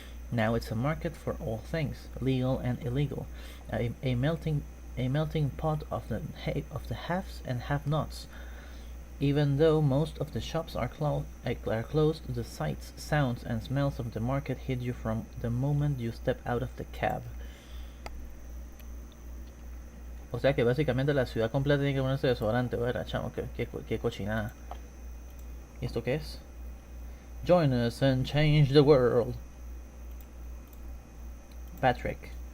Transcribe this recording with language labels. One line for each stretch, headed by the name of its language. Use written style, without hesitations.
English: Now it's a market for all things, legal and illegal, a melting pot of the haves and have-nots. Even though most of the shops are closed, the sights, sounds, and smells of the market hit you from the moment you step out of the cab.
Spanish: O sea que básicamente la ciudad completa tiene que ponerse desodorante, ¿verdad, chamo? Qué cochinada. ¿Y esto qué es?
English: Join us and change the world. Patrick.